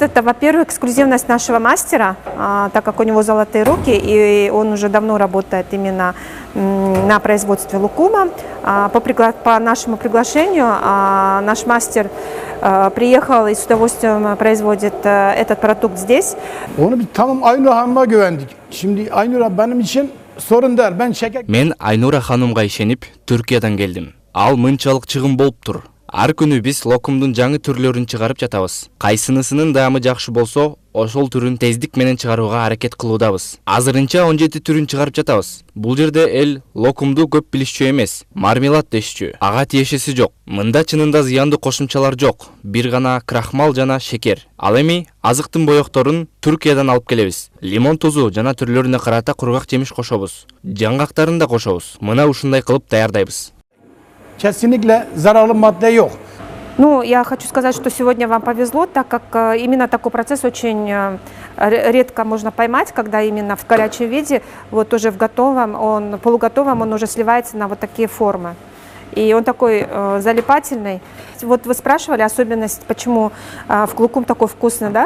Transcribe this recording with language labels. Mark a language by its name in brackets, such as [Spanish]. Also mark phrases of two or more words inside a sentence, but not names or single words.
[Russian] Это, во-первых, эксклюзивность нашего мастера, так как у него золотые руки, и он уже давно работает именно на производстве лукума. По нашему приглашению наш мастер приехал и с удовольствием производит этот продукт здесь. [Turkish] Onu bir tamam Aynur Hanım'a güvendik. Şimdi Aynur benim için Sorunlar, ben şeker... [Kyrgyz] Мен Айнура ханымга ишенип Түркиядан келдим. Ал мынчалык чыгым болуп тур. Ар күнү биз локумдун жаңы түрлөрүн чыгарып жатабыз. Кайсынысынын даамы жакшы болсо, ошол түрүн тездик менен чыгарууга аракет кылуудабыз. Азырынча 17 түрүн чыгарып жатабыз. Бул жерде эл локумду көп билишчү эмес, мармелад дешчү. Ага тиешеси жок. Мында чынында зыяндуу кошумчалар жок. Бир гана крахмал жана шекер. Ал эми азыктын боекторун Түркиядан алып келебиз. Лимон тузу жана түрлөрүнө карата кургак жемиш кошобуз. Жаңгактарын да кошобуз. Мына ушундай кылып даярдайбыз. [Turkish] Kesinlikle zararlı madde yok. [Russian] Ну, я хочу сказать, что сегодня вам повезло, так как именно такой процесс очень редко можно поймать, когда именно в горячем виде, вот уже в готовом, полуготовом он уже сливается на вот такие формы. И он такой залипательный. Вот вы спрашивали особенность, почему вклукум такой вкусный, да?